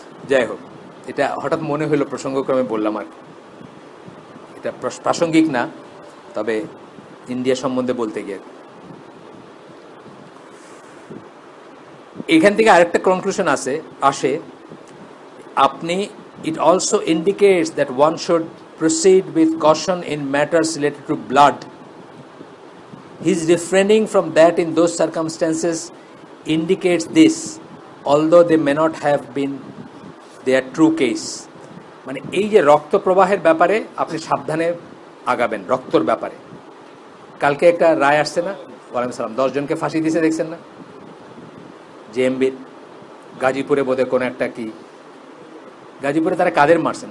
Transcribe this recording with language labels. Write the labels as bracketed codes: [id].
[bn] যাই হোক, এটা হঠাৎ মনে হলো, প্রসঙ্গক্রমে বললাম। আর এটা প্রাসঙ্গিক না, তবে ইন্ডিয়া সম্বন্ধে বলতে গিয়ে এখান থেকে আরেকটা কনক্লুশন আসে আপনি, [en] It also indicates that one should proceed with caution in matters related to blood. His refraining from that in those circumstances indicates this, although they may not have been their true case. [bn] মানে এই যে রক্ত প্রবাহের ব্যাপারে আপনি সাবধানে আগাবেন, রক্তর ব্যাপারে। কালকে একটা রায় আসছে না, ওয়ালাইকুম সালাম, 10 জনকে ফাঁসি দিয়েছে, দেখছেন না? জেএমবির গাজীপুরে বোধহয় কোনো একটা কি, গাজীপুরে তারা কাদের মারছে?